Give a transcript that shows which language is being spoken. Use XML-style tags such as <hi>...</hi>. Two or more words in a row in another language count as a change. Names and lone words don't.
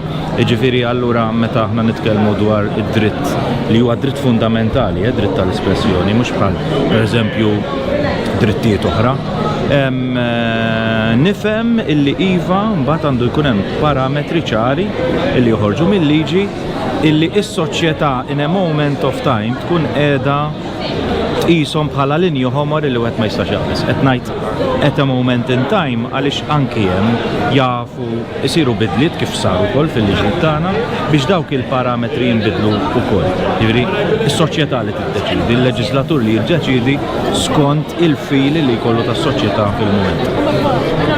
<mt>Jiġifieri allura meta aħna nitkellmu dwar id-dritt li huwa dritt fundamentali, dritt tal-espressjoni, mhux bħal pereżempju drittijiet oħra. Nifhem illi iva mbagħad għandu jkun hemm parametri ċari illi joħorġu mill-liġi illi s-soċjetà</mt> <en>in a moment of time</en> <mt>tkun qiegħda tqishom bħala linju ħomor illi wieħed ma jistax jaqbes. Qed ngħid</mt> <en>at a moment in time</en> <mt>għaliex anki hemm jafu isiru bidliet kif saru wkoll fil-liġi tagħna biex dawk il-parametri jinbidlu wkoll. Jiġri is-soċjetà li tiddeċidi, il-leġislatur li jiddeċidi skont il-fil li jkollu tas-soċjetà fil-mument.</mt>